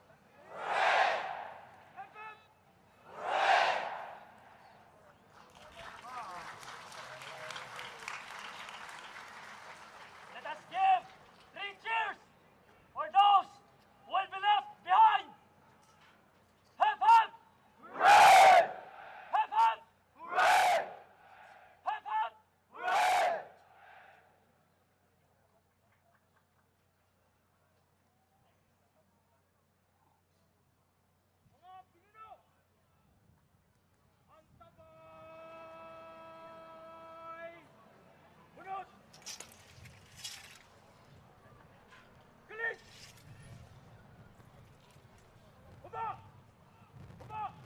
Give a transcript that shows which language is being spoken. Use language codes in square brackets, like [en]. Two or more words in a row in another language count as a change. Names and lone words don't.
[en] Hep hep! Let us give 3 cheers for those who will be left behind. Hep hep! Hooray! Hep hep! Hooray! Hep hep! [tl] Hooray! Mga Pilipino, ang tabay! Bunot! Galing! Baba! Baba!